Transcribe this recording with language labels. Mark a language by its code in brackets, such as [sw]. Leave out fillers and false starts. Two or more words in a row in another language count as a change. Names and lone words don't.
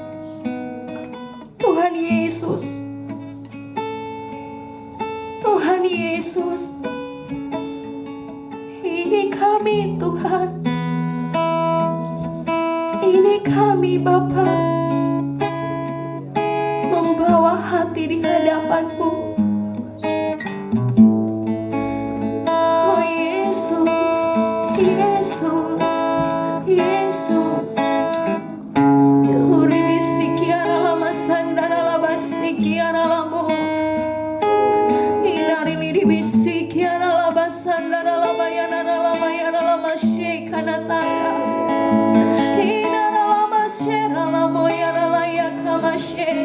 [id] Tuhan Yesus, Tuhan Yesus, ini kami Tuhan, ini kami Bapa, membawa hati di hadapan-Mu. Oh Yesus, Yesus, Yesus. Yuri bisikiara lama sandara lama sikiara lamo. Inari lidi bisikiara lama sandara lama yana lama shekana tanga. Inara lama shera lamo yana laya kama she.